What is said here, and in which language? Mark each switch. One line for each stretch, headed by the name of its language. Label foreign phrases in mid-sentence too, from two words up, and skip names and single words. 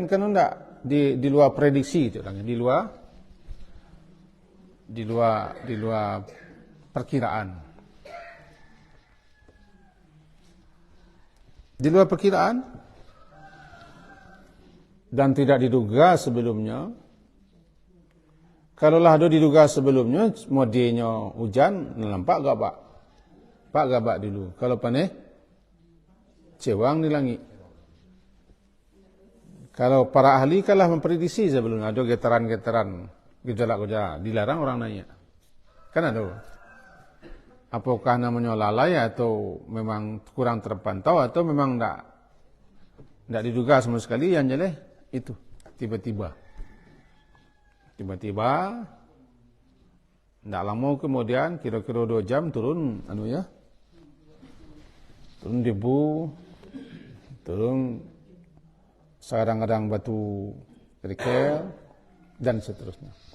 Indonesian: Kan enggak di luar prediksi itu orangnya, di luar perkiraan. Di luar perkiraan dan tidak diduga sebelumnya. Kalaulah ada diduga sebelumnya,
Minangkabau: modenya hujan, nampak gabak. Pak gabak dulu. Kalau panih, cewang di langit.
Indonesian: Kalau para ahli kalah memprediksi sebelumnya, ada getaran-getaran, gejolak-gejolak, dilarang orang naik. Kan ada. Apakah namanya lalai atau memang kurang terpantau atau memang tidak diduga sama sekali, yang jelas itu tiba-tiba tidak lama kemudian kira-kira 2 jam turun turun debu, turun kadang-kadang batu kerikil dan seterusnya.